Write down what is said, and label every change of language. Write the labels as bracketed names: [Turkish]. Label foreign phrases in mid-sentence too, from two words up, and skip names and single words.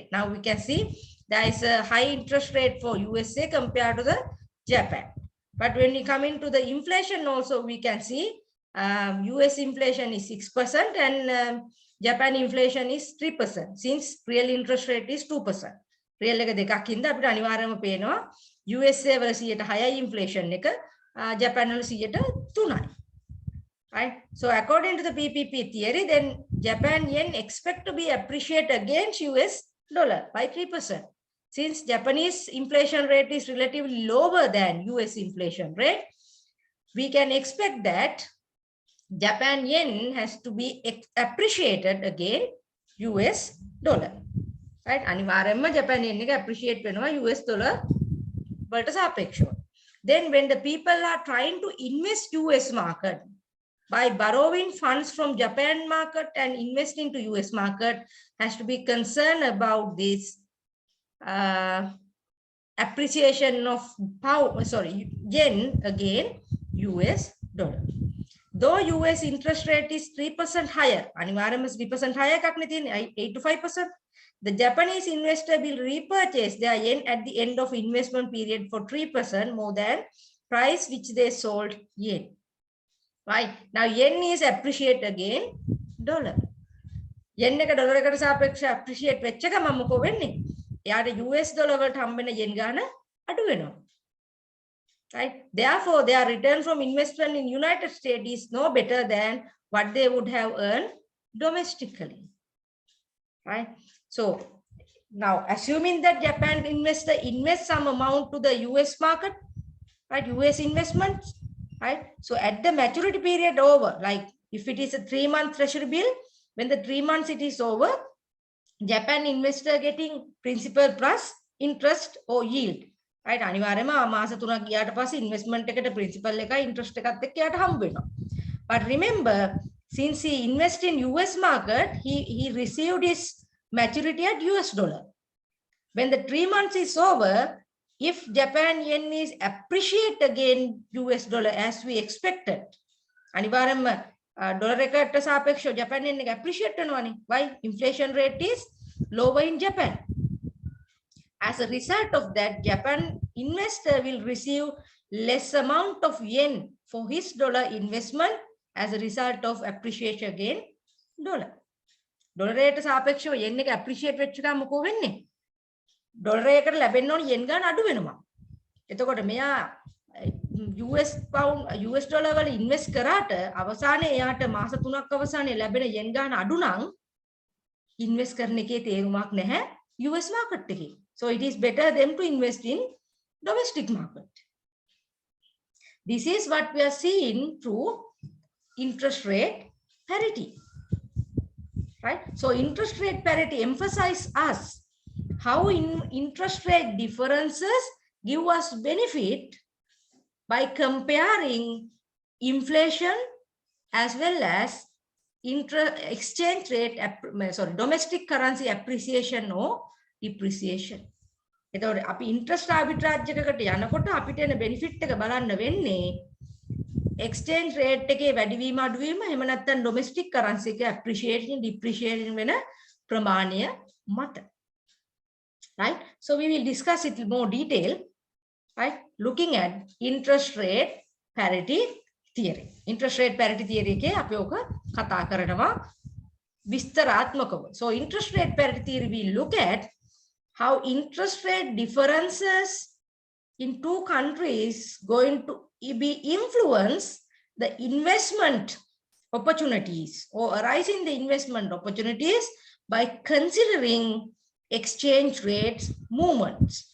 [English] Now we can see there is a high interest rate for USA compared to the Japan. But when we come into the inflation also, we can see US inflation is 6% and Japan inflation is 3%, since real interest rate is 2%. [Sinhala] Real එක දෙකක් හින්දා අපිට අනිවාර්යයෙන්ම පේනවා USA වල 100ට 6යි inflation එක, Japan වල 100ට 3යි. [English] Right? So according to the PPP theory, then Japan yen expect to be appreciated against US dollar by 3%. Since Japanese inflation rate is relatively lower than US inflation rate, we can expect that Japan yen has to be appreciated against US dollar. [Sinhala] Right? අනිවාර්යයෙන්ම Japan yen එක appreciate වෙනවා US dollar වලට සාපේක්ෂව. [English] Then when the people are trying to invest US market by borrowing funds from Japan market and invest into US market, has to be concerned about this appreciation of yen against US dollar. Though US interest rate is 3% higher, [Sinhala] අනිවාර්යයෙන්ම 3% higher එකක් නේ තියෙන්නේ 8 to 5%. [English] The Japanese investor will repurchase their yen at the end of investment period for 3% more than price which they sold yen. Right? Now yen is appreciate again dollar. [Sinhala] yen එක ඩොලර් එකට සාපේක්ෂව appreciate වෙච්ච ගමන් මොකෝ වෙන්නේ? එයාට US ඩොලර් වලට හම්බෙන yen ගාන අඩු වෙනවා. [English] Right? Therefore, their return from investment in United States is no better than what they would have earned domestically. Right? So now, assuming that Japan investor invests some amount to the US market, right? US investments, right? So at the maturity period over, like if it is a 3-month treasury bill, when the 3 months it is over, Japan investor getting principal plus interest or yield. Right? [Sinhala] අනිවාර්යයෙන්ම මාස 3ක් ගියාට පස්සේ investment එකට principal එකයි interest එකත් එක්ක යාට හම්බ වෙනවා. [English] But remember, since he invest in US market, he received his maturity at US dollar. When the 3 months is over, if Japan yen is appreciate again US dollar as we expected, [Sinhala] අනිවාර්යයෙන්ම ඩොලර් එකට සාපේක්ෂව Japan yen එක appreciate වෙනවානේ. [English] Why? Inflation rate is lower in Japan. As a result of that, Japan investor will receive less amount of yen for his dollar investment as a result of appreciation again dollar. [Sinhala] ඩොලර් එකට සාපේක්ෂව yen එක appreciate වෙච්ච ගමන් මොකෝ වෙන්නේ? ඩොලර් එකකට ලැබෙන්න ඕන yen ගාන අඩු වෙනවා. එතකොට මෙයා US dollar වල ඉන්වෙස්ට් කරාට අවසානයේ එයාට මාස 3ක් අවසානයේ ලැබෙන yen ගාන අඩු නම් ඉන්වෙස්ට් කරන එකේ තේරුමක් නැහැ US market එකේ. [English] So it is better them to invest in domestic market. This is what we are seeing through interest rate parity. Right? So interest rate parity emphasize us how interest rate differences give us benefit by comparing inflation as well as exchange rate, domestic currency appreciation or depreciation. [Sinhala] එතකොට අපි [English] interest arbitrage [Sinhala] එකකට යනකොට අපිට එන benefit එක බලන්න වෙන්නේ [English] exchange rate [Sinhala] එකේ වැඩිවීම අඩුවීම එහෙම නැත්නම් [English] domestic currency [Sinhala] එකේ [English] appreciation depreciation [Sinhala] වෙන ප්‍රමාණය මත. [English] Right? So we will discuss it in more detail, right? Looking at interest rate parity theory. Interest rate parity theory [Sinhala] එකේ අපි ඔක කතා කරනවා විස්තරාත්මකව. [English] So interest rate parity theory we look at how interest rate differences in two countries going to be influence the investment opportunities or arising the investment opportunities by considering exchange rate movements.